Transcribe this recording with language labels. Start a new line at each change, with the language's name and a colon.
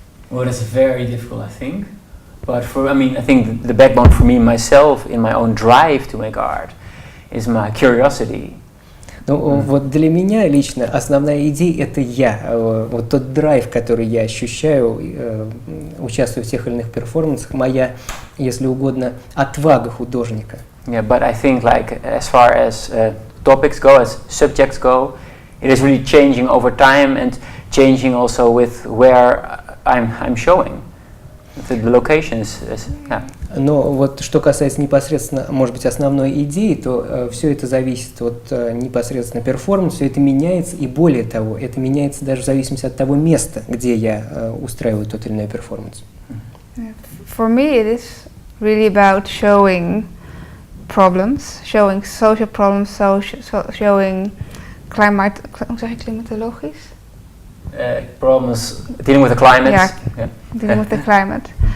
English: Well, that's very difficult, I think. But I think the backbone for me, myself, in my own drive to make art, is my curiosity.
Russian: Ну, вот для меня лично основная идея – это я. Вот тот драйв, который я ощущаю, участвуя в тех или иных перформансах, моя, если угодно, отвага художника.
English: Yeah, but I think like as far as topics go, as subjects go, it is really changing over time and changing also with where I'm showing. The locations, yeah.
Russian: Но вот что касается непосредственно, может быть, основной идеи, то все это зависит от непосредственно перформанса, все это меняется, и более того, это меняется даже в зависимости от того места, где я устраиваю тот или иной перформанс.
English: For me, it is really about showing problems, showing social problems, showing climatologisch. Problems dealing with the climate. Yeah, dealing with the climate.